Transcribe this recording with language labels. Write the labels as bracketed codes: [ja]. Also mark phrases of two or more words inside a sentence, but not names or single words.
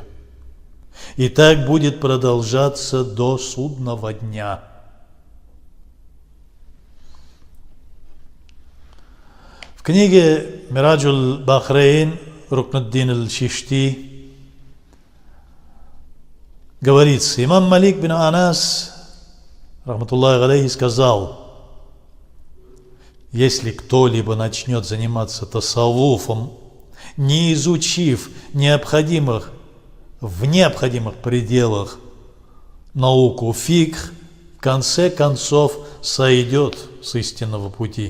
[ru] И так будет продолжаться до судного дня. В книге Мираджуль Бахрейн Рукнуддин аль-Чишти говорится: имам Малик бин Анас, [ar] رحمة الله عليه, [ru] сказал: если кто-либо начнет заниматься тасаввуфом, не изучив необходимых в необходимых пределах науку фикх, в конце концов сойдет с истинного пути.